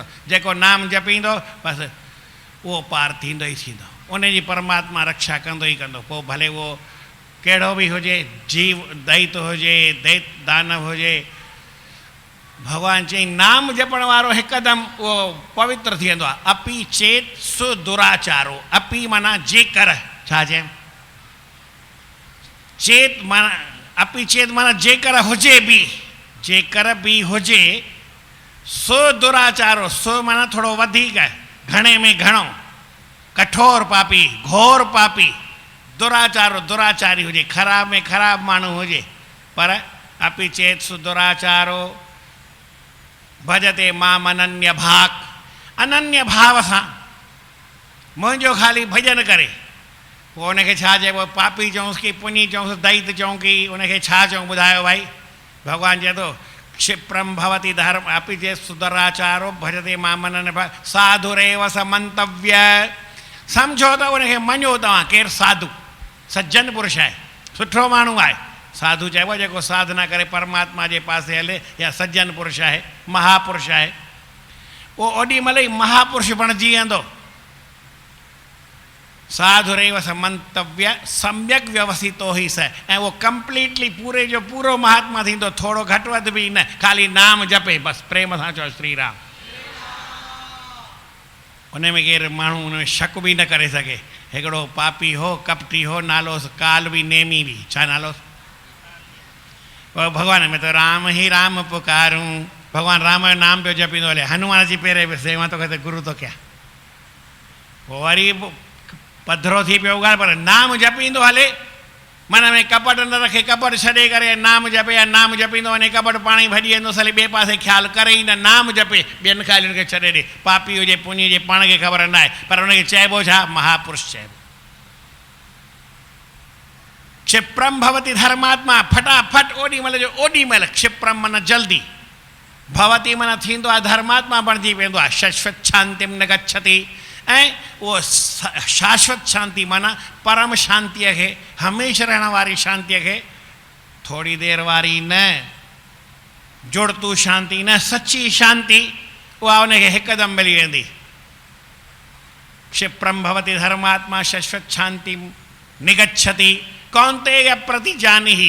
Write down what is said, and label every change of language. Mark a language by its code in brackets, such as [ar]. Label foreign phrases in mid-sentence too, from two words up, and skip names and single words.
[sd] जेको नाम जपींदो बसि उहो पार थींदो ई थींदो, उनजी परमात्मा रक्षा कंदो ई कंदो। पोइ भले उहो कहिड़ो बि हुजे, जीव दैत हुजे, दैत दानव हुजे, भॻवानु चई नाम जपण वारो हिकदमि उहो पवित्र थी वेंदो आहे। [sa] अपी चेत सुदुराचारो, [sd] अपी माना जेकर, छा चएं? चेत माना, अपी चेत माना जेकर हुजे बि, जेकर बि हुजे, सो दुराचारो, सो माना थोरो वधीक, घणे में घणो, कठोर पापी, घोर पापी, दुराचारो दुराचारी हुजे, ख़राब में ख़राब माण्हू हुजे, पर [sa] अपि चेत सुदुराचारो भजते माम अनन्य भाग, [sd] अनन्य भाव सां मुंहिंजो ख़ाली भजन करे। पोइ उनखे छा चइबो? पापी चऊंसि की पुञी चऊंसि, दैत चऊं की उनखे छा चऊं? ॿुधायो भाई। भॻवानु चए थो [sa] क्षिप्रम भवति धर्म अपि चेत सुदुराचारो भजते माम अनन्य भाग साधुरेव स मंतव्य। [sd] सम्झो त उनखे मञो तव्हां, केरु साधु सज्जन पुरुष आहे, सुठो माण्हू आहे। साधु चइबो जेको साधना करे परमात्मा जे पासे हले, या सज्जन पुरुष आहे, महापुरुष आहे। उहो ओॾी महिल ई महापुरुष बणिजी वेंदो। [sa] साधुरेव स मंतव्य सम्यक व्यवस्थितो ही स, [sd] ऐं उहो कंप्लीटली पूरे जो पूरो महात्मा थींदो, थोरो घटि वधि बि न, ख़ाली नाम जपे बसि। प्रेम सां चओ श्री राम। उन में केरु माण्हू उन में शक बि न करे सघे। हिकिड़ो पापी हो, कपटी हो, नालोसि काल बि नेमी बि, छा नालोसि? भॻवान [hi] में तो राम ही राम पुकारूं, [sd] भॻवानु राम जो नाम पियो जपींदो हले। हनुमान जी पहिरें पियो सेवा [hi] तो कहते गुरु तो क्या, [sd] पोइ वरी पधरो थी पियो ॻाल्हि, पर नाम जपींदो हले, मन में कपट न रखे, कपट छॾे करे नाम जपे, या नाम जपींदो वञे कपट पाण ई भॼी वेंदो, हले ॿिए पासे ख़्यालु करे ई न, नाम जपे, ॿियनि ख़्यालुनि खे छॾे ॾे। पापी हुजे पुञी हुजे पाण खे ख़बर न आहे, पर हुनखे चइबो छा? महापुरुष चइबो। [sa] क्षिप्रम भवति धर्मात्मा, [sd] फटाफट ओॾी महिल जो ओॾी महिल, क्षिप्रम माना जल्दी, भवति माना थींदो आहे, धर्मात्मा बणिजी वेंदो आहे। [sa] शाश्वत शांतिम न गच्छति, [sd] ऐं उहो शाश्वत शांति माना परम शांतीअ खे, हमेशह रहण वारी शांतीअ खे, थोरी देरि वारी न, जुड़तू शांति न, सची शांति, उहा उनखे हिकदमि मिली वेंदी। [sa] क्षिप्रम भवति धर्मात्मा शाश्वत शांति निगच्छति कौन्तेय प्रति जानिहि।